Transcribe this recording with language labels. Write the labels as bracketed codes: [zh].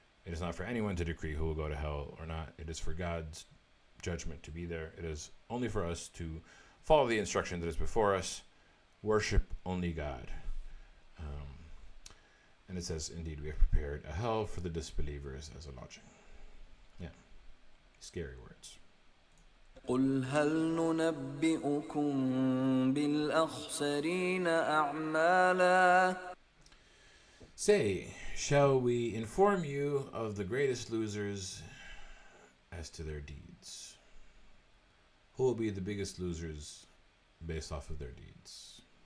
[en] It is not for anyone to decree who will go to hell or not. It is for God's judgment to be there. It is only for us to follow the instruction that is before us, worship only God. And it says, indeed, we have prepared a hell for the disbelievers as a lodging. Yeah, scary words. [ar] قل هل ننبئكم بالأخسرين أعمالا. [en] Say, shall we inform you of the greatest losers as to their deeds? Who will be the biggest losers based off of their deeds?